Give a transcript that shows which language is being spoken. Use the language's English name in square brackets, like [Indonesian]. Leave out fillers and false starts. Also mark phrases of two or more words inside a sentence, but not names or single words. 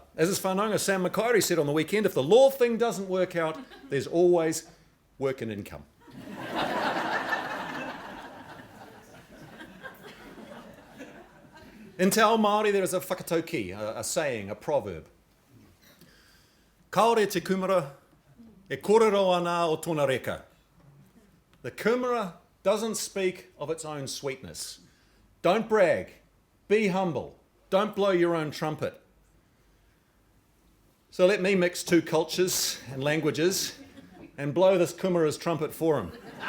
[English] As his whanaunga Sam Makaurau said on the weekend, if the law thing doesn't work out, there's always work and income. [Māori] In Te Ao Māori, [English] there is a whakatauki, a saying, a proverb. [Māori] Kaore te kumara, e kōrero ana o tōna reka. [English] The kumara doesn't speak of its own sweetness. Don't brag. Be humble. Don't blow your own trumpet. So let me mix two cultures and languages and blow this kumara's trumpet for him.